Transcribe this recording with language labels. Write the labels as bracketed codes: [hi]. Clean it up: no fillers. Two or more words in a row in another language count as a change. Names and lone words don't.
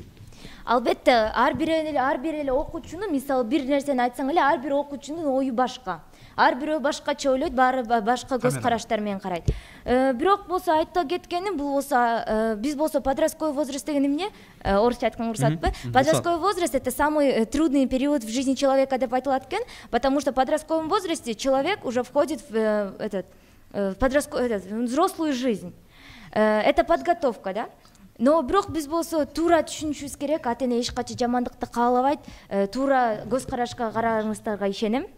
[ky] Албетте, ар бир эле окуучунун, мисалы бир нерсени айтсаң эле, ар бир окуучунун ою башка. Ар бирөө башкача ойлойт, баары башка көз караштар менен карайт. Бирок болсо айта кеткеним, бул болсо биз болсо [ru] подростковый возраст [ky] деген эмне? Орусча айткан уруксатпы? [ru] Подростковый возраст — это самый трудный период в жизни человека [ky] деп айтылат экен, [ru] потому что в подростковом возрасте человек уже входит в взрослую жизнь. Это подготовка, да? [ky] Но бирок биз болсо туура түшүнүшүбүз керек, ата-эне эч качан жамандыкты каалабайт, туура көз карашка карарыңыздарга ишенем.